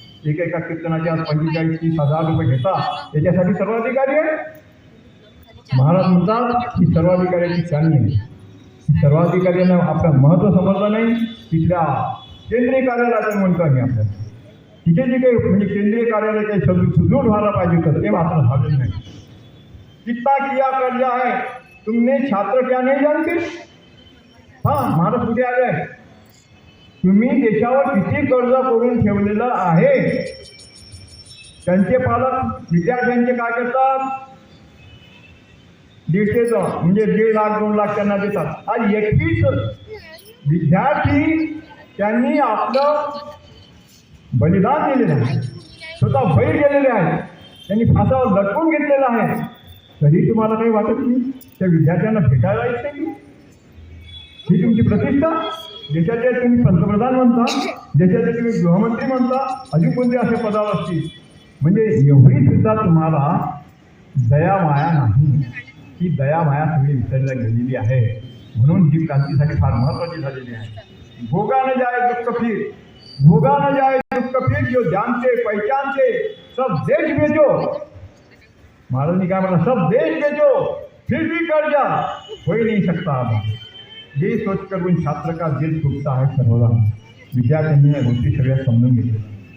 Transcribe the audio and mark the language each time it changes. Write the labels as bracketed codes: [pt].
[mr] एका कीर्तनाचे आज 45-30 हजार रुपये घेतात. याच्यासाठी सर्वाधिकारी आहे. महाराज म्हणतात की सर्वाधिकाऱ्याची चालणी आहे. सर्वाधिकाऱ्यांना आपलं महत्त्व समजलं नाही. तिथल्या केंद्रीय कार्यालयाचं म्हणतो आम्ही आपल्याला. तिथे जे काही म्हणजे केंद्रीय कार्यालय काही सुदृढ व्हायला पाहिजे होतं ते मात्र झालेलं नाही. [hi] कितना किया कर्जा है तुमने, छात्र क्या नहीं जानते? [mr] महाराज कुठे आले आहे? तुम्ही देशावर किती कर्ज करून ठेवलेलं आहे. त्यांचे पालक विद्यार्थ्यांचे काय करतात? 150 म्हणजे 1.5 लाख 2 लाख त्यांना देतात. आज 21 विद्यार्थी त्यांनी आपलं बलिदान दिलेलं आहे. स्वतः बळी गेलेले आहेत. त्यांनी फासावर लटकून घेतलेलं आहे. तरी तुम्हाला काही वाटत नाही त्या विद्यार्थ्यांना भेटायला येत नाही? ही तुमची प्रतिष्ठा. देशाचे तुम्ही पंतप्रधान म्हणता, देशाचे तुम्ही गृहमंत्री म्हणता, अजून कोणते असे पदावर असतील. म्हणजे एवढी सुद्धा तुम्हाला दयामाया नाही. ही दयामाया सगळी विसरल्या गेलेली आहे. म्हणून ही क्रांतीसाठी फार महत्त्वाची झालेली आहे. [hi] भोगा न जाए दुःख फिर, भोगा न जाए दुःख फिर, जो जानते पहचानते सब देश बेचो. महाराज क्या बोला, सब देश बेचो फिर भी कर्जा हो ही नहीं सकता. ये सोचकर उन छात्र का दिल टूटता है सर्वदा. [mr] विद्यार्थ्यांनी या गोष्टी सगळ्या समजून घेतल्या.